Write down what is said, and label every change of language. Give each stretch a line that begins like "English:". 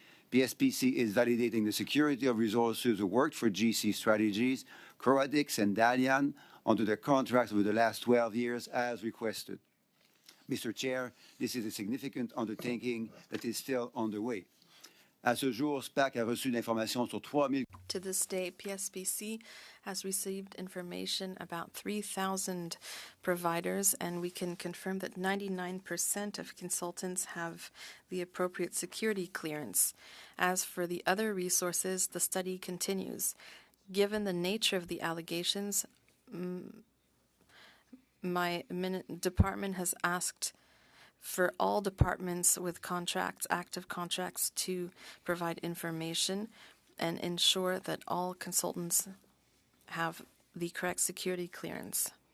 English: PSPC is validating the security of resources who worked for GC Strategies, Coradix, and Dalian onto their contracts over the last 12 years as requested. Mr. Chair, this is a significant undertaking that is still underway.
French: À ce jour, SPAC a reçu l'information sur 3 000.
English: To this day, PSPC has received information about 3,000 providers, and we can confirm that 99% of consultants have the appropriate security clearance. As for the other resources, the study continues. Given the nature of the allegations, my department has asked for all departments with contracts, active contracts, to provide information and ensure that all consultants have the correct security clearance.